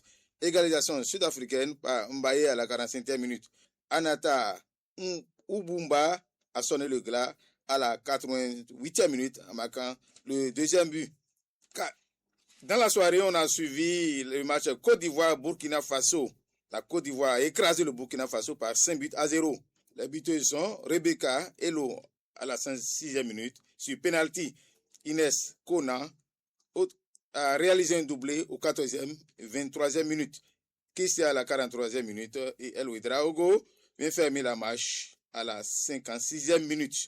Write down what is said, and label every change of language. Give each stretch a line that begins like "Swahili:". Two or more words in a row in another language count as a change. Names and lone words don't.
French: Égalisation sud-africaine par Mbaye à la 45e minute. Anata Ubumba a sonné le glas à la 88e minute en marquant le deuxième but. Dans la soirée, on a suivi le match Côte d'Ivoire-Burkina Faso. La Côte d'Ivoire a écrasé le Burkina Faso par 5-0. Les buteuses sont Rebecca Elo à la 56e minute. Sur penalty, Inès Kona a réalisé un doublé au 14e et 23e minute. Kissia à la 43e minute et El Ouedraogo vient fermer la marche à la 56e minute.